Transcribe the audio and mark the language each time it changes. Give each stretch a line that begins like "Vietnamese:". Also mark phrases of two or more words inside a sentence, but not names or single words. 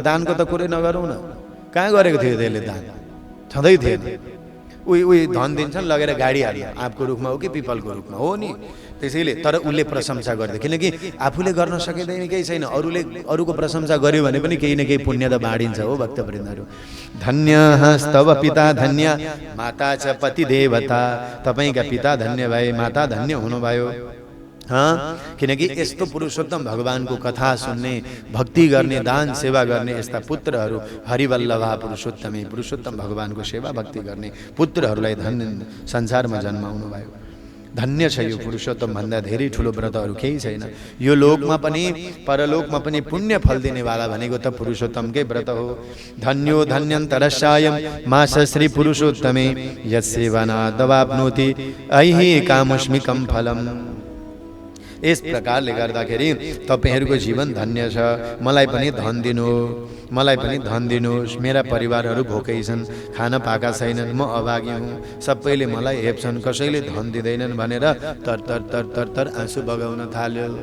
Nepali: दानको त कुरै नगरौँ न, कहाँ गरेको थियो त्यसले दान? छँदै थिएन। उही धन दिन्छन्, लगेर गाडी हाल्यो, आँपको रुखमा हो कि पिपलको रुखमा हो नि। त्यसैले तर उसले प्रशंसा गर्दै, किनकि आफूले गर्न सकिँदैन केही छैन, अरूको प्रशंसा गर्यो भने पनि केही न केही पुण्य त बाँडिन्छ हो भक्तवृन्दहरू।
Sanskrit: धन्य स्तव पिता धन्य माता च पति देवता,
Nepali: तपाईँका पिता धन्य भए, माता धन्य हुनुभयो। किनकि यस्तो पुरुषोत्तम भगवानको कथा सुन्ने, भक्ति गर्ने, दान सेवा गर्ने यस्ता पुत्रहरू हरिवल्लभा पुरुषोत्तमी, पुरुषोत्तम भगवानको सेवा भक्ति गर्ने पुत्रहरूलाई धन्य संसारमा जन्माउनु भयो। धन्य छ यो पुरुषोत्तम भन्दा धेरै ठुलो व्रतहरू केही छैन। यो लोकमा पनि परलोकमा पनि पुण्य फल दिनेवाला भनेको त पुरुषोत्तमकै व्रत हो।
Sanskrit: धन्यो धन्यन्तरस्यायं मास श्री पुरुषोत्तमे यस्सेवनादवाप्नोति ऐहि कामस्मिकं फलम्।
Nepali: यस प्रकारले गर्दाखेरि तपाईहरूको जीवन धन्य छ। मलाई पनि धन दिनु, मलाई पनि धन दिनुहोस्। मेरा परिवारहरू भोकै छन्, खान पाएका छैनन्, म अभागी हुँ, सबैले मलाई हेप्छन्, कसैले धन दिँदैनन् भनेर तर तर तर तर तर आँसु बगाउन थाल्यो।